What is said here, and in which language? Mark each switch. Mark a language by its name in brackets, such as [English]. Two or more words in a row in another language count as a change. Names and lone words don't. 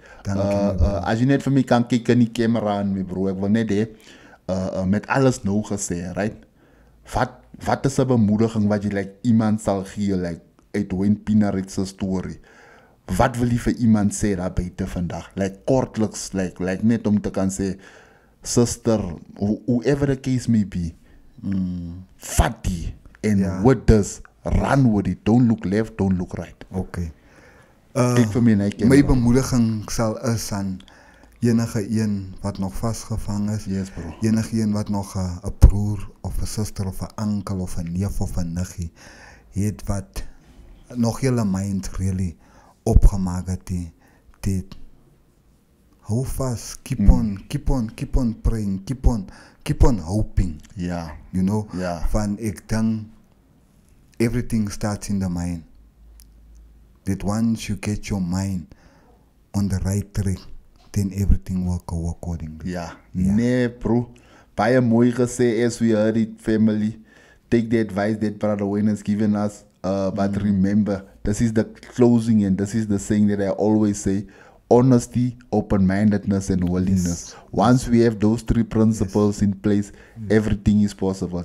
[Afrikaans] As jy net vir my kan kyk in die camera aan, my broer, ek wil net hê, met alles nou gesê, right? Wat is 'n bemoediging wat jy like iemand sal gee, like uit Wayne Pienaar se storie? Wat wil jy vir iemand sê daar buite vandag? Like kortliks, like net om te kan sê, [English] sister, whoever the case may be, [Afrikaans] vat die [English] en with this, run with it, don't look left, don't look right. Okay. [Afrikaans] Kyk vir my na My bemoediging sal is aan enige een wat nog vasgevang is, [English] Yes, bro. [Afrikaans] enige een wat nog 'n broer of 'n suster of 'n oom of 'n neef of 'n niggie het wat nog julle [English] mind really [Afrikaans] opgemaak het, dit hou vas, [English] keep on praying, keep on hoping, [Afrikaans] Ja. [English] you know, [Afrikaans] Ja. van ek dink [English] everything starts in the mind. That once you get your mind on the right track, then everything will go accordingly. [Afrikaans] Ja. Ja. [English] Nee, bro. [Afrikaans] Baie mooi gesê, [English] as we heard it, family. Take the advice that Brother Wayne has given us. But remember, this is the closing and this is the saying that I always say. Honesty, open-mindedness, and willingness. Once we have those three principles in place, everything is possible.